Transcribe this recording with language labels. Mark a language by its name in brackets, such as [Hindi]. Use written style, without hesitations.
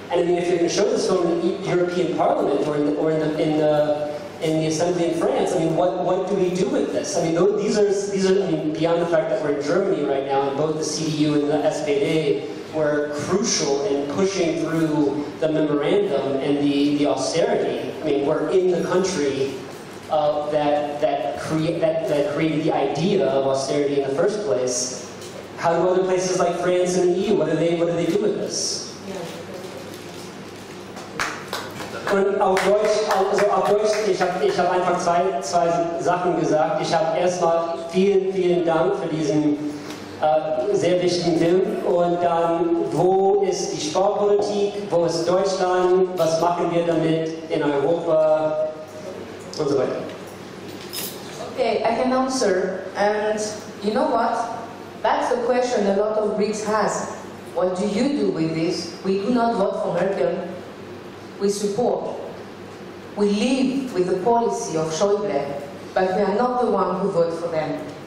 [English] And I mean, if you're going to show this film in the European Parliament or in the Assembly in France, I mean, what do we do with this? I mean, these are I mean, beyond the fact that we're in Germany right now, and both the CDU and the SPD were crucial in pushing through the memorandum and the austerity. I mean, we're in the country that created the idea of austerity in the first place. How do other places like France and the EU, what do they do with this? [German] Und auf Deutsch, ich hab einfach zwei Sachen gesagt. Ich habe erstmal vielen Dank für diesen sehr wichtigen Film. Und dann, wo ist die Sportpolitik, wo ist Deutschland, was machen wir damit in Europa und so weiter. [English] Okay, I can answer. And you know what? That's the question a lot of Greeks has. What do you do with this? We do not vote for Merkel. We support. We live with the policy of Schäuble, but we are not the one who vote for them.